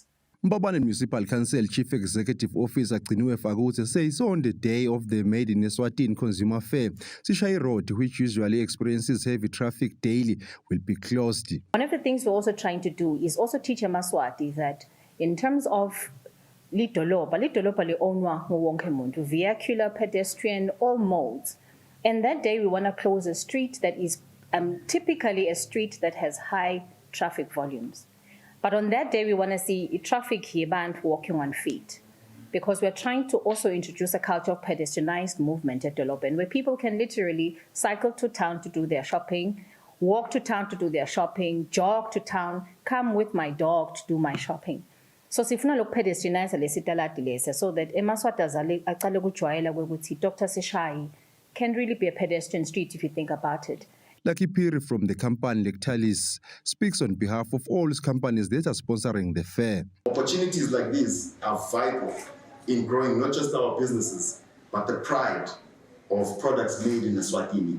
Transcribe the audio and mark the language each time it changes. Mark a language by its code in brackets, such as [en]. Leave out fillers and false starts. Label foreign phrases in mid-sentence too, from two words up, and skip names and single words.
[en] Mbabane Municipal Council Chief Executive Officer Gciniwe Fakutse says on the day of the Made in Eswatini Consumer Fair, Sishai Road, which usually experiences heavy traffic daily, will be closed. One of the things we're also trying to do is also teach Amaswati that in terms of [ss] lidolobha li-ownwa nguwonke muntu, [en] vehicular, pedestrian, all modes. And that day we want to close a street that is typically a street that has high traffic volumes. But on that day, we want to see traffic here banned walking on feet, because we're trying to also introduce a culture of pedestrianized movement at Dolopen, where people can literally cycle to town to do their shopping, walk to town to do their shopping, jog to town, come with my dog to do my shopping. [ss] So sifuna lo pedestrianize lesitalati lese, [en] so that [ss] eMaswati aqale ukujwayela ukuthi Dr. [en] Sishai can really be a pedestrian street if you think about it. Lucky Piri from the company Lactalis speaks on behalf of all companies that are sponsoring the fair. Opportunities like these are vital in growing not just our businesses, but the pride of products made in Eswatini.